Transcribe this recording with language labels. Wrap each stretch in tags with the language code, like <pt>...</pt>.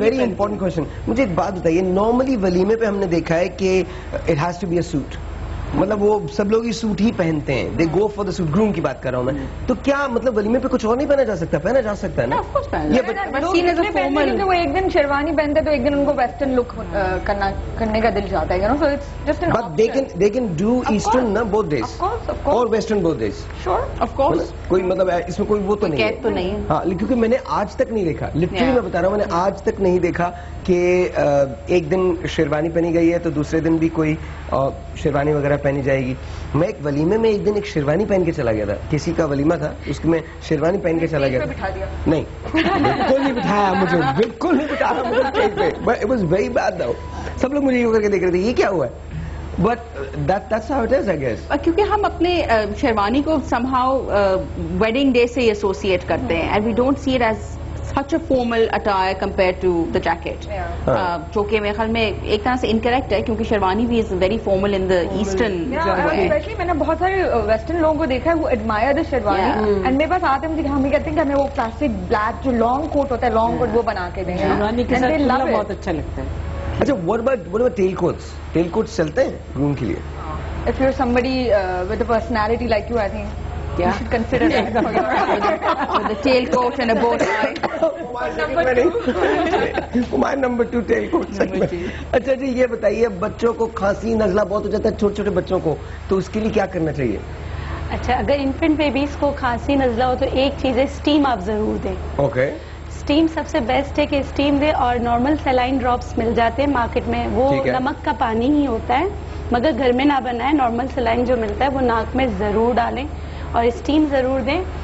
<en>very important question,</en> <ur>مجھے ایک بات بتائیے, نارملی ولیمے پہ ہم نے دیکھا ہے کہ</ur> <en>it has to be a suit,</en> <ur>مطلب وہ سب لوگ یہ سوٹ ہی پہنتے ہیں,</ur> <en>They go for the suit.</en> <ur>Groom کی بات کر رہا ہوں میں, تو کیا مطلب ولیمے پہ کچھ اور نہیں پہنا جا سکتا؟ پہنا جا سکتا ہے نا. وہ ایک دن شیروانی پہنتے تو ایک دن ان کو ویسٹرن لک کرنے کا دل چاہتا ہے,</ur> <en>So it's just an option. They can do Eastern نا both days, اور Western both days. Sure, of course.</en> <ur>کوئی مطلب اس میں کوئی وہ تو نہیں ہے. ہاں, کیونکہ میں نے آج تک نہیں دیکھا, لٹرلی میں بتا رہا ہوں, میں نے آج تک نہیں دیکھا کہ ایک دن شیروانی پہنی گئی ہے تو دوسرے دن بھی کوئی شیروانی وغیرہ پہنی جائے گی. میں ایک ولیمے میں ایک دن ایک شیروانی پہن کے چلا گیا تھا, کسی کا ولیمہ تھا, اس میں شیروانی پہن کے چلا گیا تھا. نہیں, بالکل نہیں بٹھایا مجھے, بالکل نہیں بٹھایا مجھے اسٹیج پہ.</ur> <en>It was very bad though.</en> <ur>سب لوگ مجھے یہ کر کے دیکھ رہے تھے یہ کیا ہوا ہے,</ur> <en>But that's how it is I guess.</en> <ur>کیونکہ ہم اپنے شیروانی کو</ur> <en>somehow wedding day</en> <ur>سے ایسوسیٹ کرتے ہیں,</ur> <en>and we don't see it as such a formal attire compared to the jacket.</en> <ur>جو کہ میرے خیال میں ایک طرح سے incorrect ہے, کیونکہ شیروانی بھی</ur> <en>is very formal in the eastern.</en> <ur>Especially میں نے بہت سارے ویسٹرن لوگوں کو دیکھا ہے وہ</ur> <en>admire the</en> <ur>شیروانی, and میرے پاس آتے ہیں ہم یہ کہتے ہیں کہ ہمیں وہ کلاسک بلیک جو لانگ کوٹ ہوتا ہے, لانگ کوٹ وہ بنا کے دیں. شیروانی کے ساتھ بہت اچھا لگتا ہے.</ur> <en>اچھا, what about tail coats?</en> <ur>Tail coats چلتے ہیں گروم کے لیے?</ur> <en>If you're somebody with a personality like you, I think you should consider that for your with a tail coat and a bow tie.</en> <ur>Number 2 tail coat. اچھا جی, یہ بتائیے, بچوں کو کھانسی نزلہ بہت ہو جاتا ہے, چھوٹے چھوٹے بچوں کو, تو اس کے لیے کیا کرنا چاہیے؟ اچھا, اگر انفنٹ بیبیز کو کھانسی نزلہ ہو تو ایک چیز ہے, اسٹیم آپ ضرور دیں. اوکے, اسٹیم سب سے بیسٹ ہے کہ اسٹیم دے, اور نارمل سیلائن ڈراپس مل جاتے ہیں مارکیٹ میں, وہ نمک کا پانی ہی ہوتا ہے, مگر گھر میں نہ بنائیں, نارمل سیلائن جو ملتا ہے وہ ناک میں ضرور ڈالیں اور اسٹیم ضرور دیں.</ur>